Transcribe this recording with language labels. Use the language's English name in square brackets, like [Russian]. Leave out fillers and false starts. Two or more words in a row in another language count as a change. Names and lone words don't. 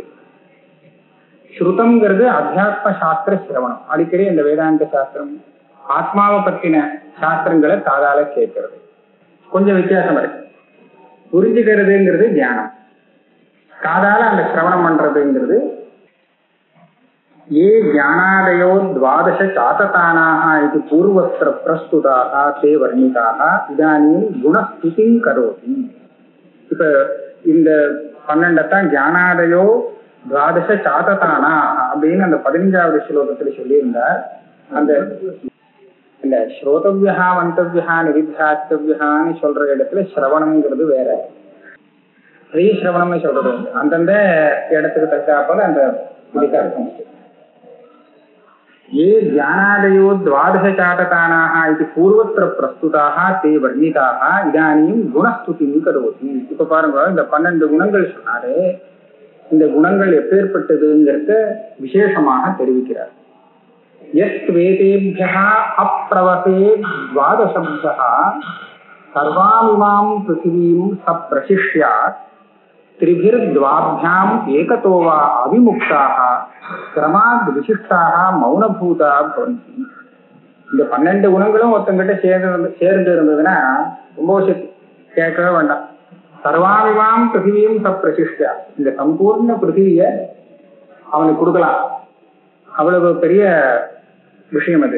[Tamil] ஸ்ருதம்ங்கிறது அத்தியாத்ம சாஸ்திர சிரவணம். அடிக்கடி இந்த வேதாந்த சாஸ்திரம் ஆத்மாவை பத்தின சாஸ்திரங்களை காதால கேட்கறது. கொஞ்சம் வித்தியாசம் இருக்கு. புரிஞ்சுக்கிறதுங்கிறது தியானம், காதால அந்த சிரவணம் பண்றதுங்கிறது. [Sanskrit] ये ज्ञानादयो द्वादश चाततानाः इति पूर्वत्र प्रस्तुताः ते वर्णिताः इदानीं गुणस्तुतिं करोति. [Tamil] இப்ப இந்த 12 [Sanskrit] ज्ञानादयो द्वादश चाततानाः [Tamil] அப்படின்னு அந்த 15வது ஸ்லோகத்துல சொல்லியிருந்தார். அந்த இந்த [Sanskrit] श्रोतव्या मन्तव्या [Tamil] நிதித்தியாஸ்தவ்யான்னு சொல்ற இடத்துல சிரவணம்ங்கிறது வேற, ஸ்ரீசிரவணம்னு சொல்றது அந்தந்த இடத்துக்கு தக்காப்போல அந்த இதுக்கு அர்த்தம். [Sanskrit] ये ज्ञानादयो द्वादश चातकानाः इति पूर्वत्र प्रस्तुताः ते वर्णिताः इदानीं गुणस्तुतिं करोति. [Tamil] இப்ப பாருங்க, இந்த 12 குணங்கள் சொன்னாரு. இந்த குணங்கள் எப்பேற்பட்டதுங்கிறத விசேஷமாக தெரிவிக்கிறார். [Sanskrit] यस्वेतेभ्यः अप्रवसे द्वादशभ्यः सर्वामिमां पृथिवीं सप्रशिष्यात् त्रिभिर्द्वाभ्याम् एकतो वा अविमुक्ताः क्रमाद् विशिष्टाः मौनभूता भवन्ति. [Tamil] இந்த 12 குணங்களும் ஒருத்தங்கிட்ட சேர்ந்து இருந்ததுன்னா ரொம்ப கேட்கவே வேண்டாம். [Sanskrit] सर्वामिमां पृथिवीं सप्रशिष्टा, [Tamil] இந்த சம்பூர்ண பிருத்திவிய அவனுக்கு கொடுக்கலாம். அவ்வளவு பெரிய விஷயம் அது.